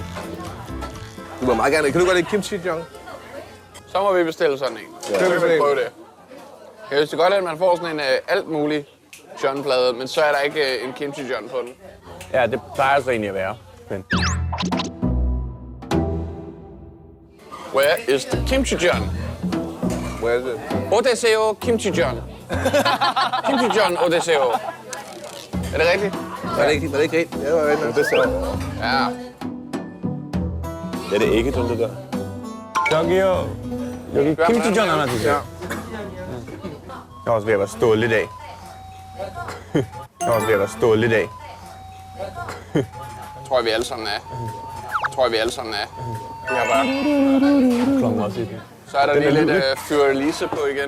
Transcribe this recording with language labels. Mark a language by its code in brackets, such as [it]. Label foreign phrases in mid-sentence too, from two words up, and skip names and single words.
[da] Du må meget gerne. Kan du godt lide kimchi, John? Så må vi bestille sådan en. Ja. Så kan vi prøve det. Jeg synes det godt, at man får sådan en alt mulig John-plade, men så er der ikke en kimchi John på den. Ja, det plejer så egentlig at være. Men... [en] Where is the kimchi John? Where is it? [da] ODCO kimchi John. Kimchi John ODCO. Er det rigtigt? Var det ikke rigtigt? Ja, det var rigtigt. Det er Ja. det ikke John, det der? [ko] 저기요. 여기 김치 전 하나 주세요. [da] Jeg er også ved at være stået lidt af. Tror jeg, vi alle sammen er. Vi har bare... Klokken også i den. Så er der lige lidt fyrelise på igen.